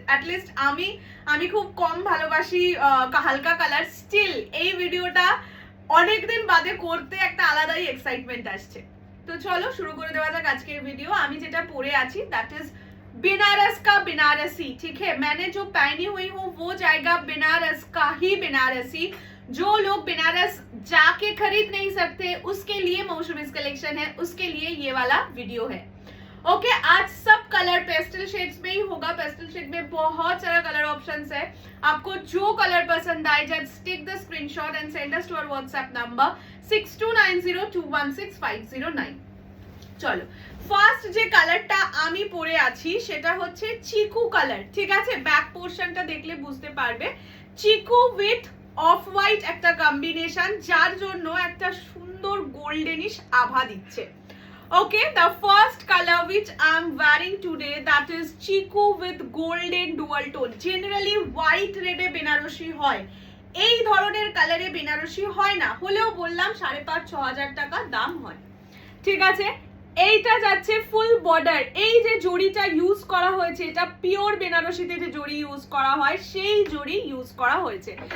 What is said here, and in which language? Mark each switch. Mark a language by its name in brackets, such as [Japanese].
[Bangla] At least আমি খুব কম ভালোবাসি হালকা কালার, স্টিল এই ভিডিওটা অনেকদিন বাদে করতে একটা আলাদাই এক্সাইটমেন্ট আসছে। তো চলো শুরু করে দেওয়া যাক আজকের ভিডিও। আমি যেটা পরে আছি [English] that is [Hindi] बनारस का बनारसी, ठीक है? मैंने जो पहनी हुई हूँ वो जाएगा बनारस का ही बनारसी। जो लोग बनारस जाके खरीद नहीं सकते उसके लिए मौसुमिस कलेक्शन है, उसके लिए ये वाला वीडियो है। ओके, आज सब कलर पेस्टल शेड्स में ही होगा। पेस्टल शेड में बहुत सारा कलर ऑप्शंस है, आपको जो कलर पसंद आए [English] just take the screenshot and send us to our WhatsApp number [Hindi] 6290216509। [Bangla] চলো, ফার্স্ট যে কালারটা আমি পরে আছি সেটা হচ্ছে চিকু কালার, ঠিক আছে? ব্যাক পোর্শনটা দেখলে বুঝতে পারবে চিকু উইথ অফ হোয়াইট একটা কম্বিনেশন, যার জন্য একটা সুন্দর গোল্ডেনিশ আভা দিচ্ছে। [English] Okay, the first colour which I am wearing today that is chiku with golden dual tone। [Bangla] Generally white রেডে Banarasi হয়, এই ধরনের কালারে বেনারসি হয় না, হলেও বললাম 5.5-6 টাকা দাম হয়, ঠিক আছে? এইটা যাচ্ছে ফুল বর্ডার। এই যে জড়িটা ইউজ করা হয়েছে এটা পিওর বেনারসিতে যে জড়ি ইউজ করা হয় সেই জড়ি ইউজ করা হয়েছে।